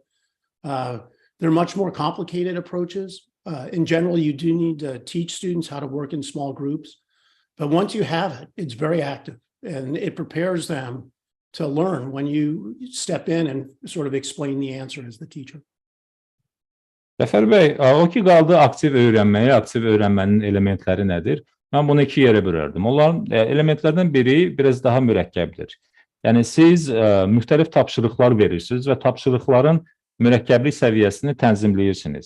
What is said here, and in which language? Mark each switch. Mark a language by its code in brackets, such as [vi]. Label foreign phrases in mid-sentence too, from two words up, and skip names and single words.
[en] They're much more complicated approaches. In general, you do need to teach students how to work in small groups. But once you have it, it's very active, and it prepares them to learn when you step in and sort of explain the answer as the teacher. [az] Cəfər bəy, o ki qaldı aktiv öyrənməyə, aktiv öyrənmənin elementləri nədir? Mən bunu 2 yerə bölərdim. Onların elementlərdən biri biraz daha mürəkkəbdir. Yəni siz müxtəlif tapşırıqlar verirsiniz və tapşırıqların mürəkkəblik səviyyəsini tənzimləyirsiniz.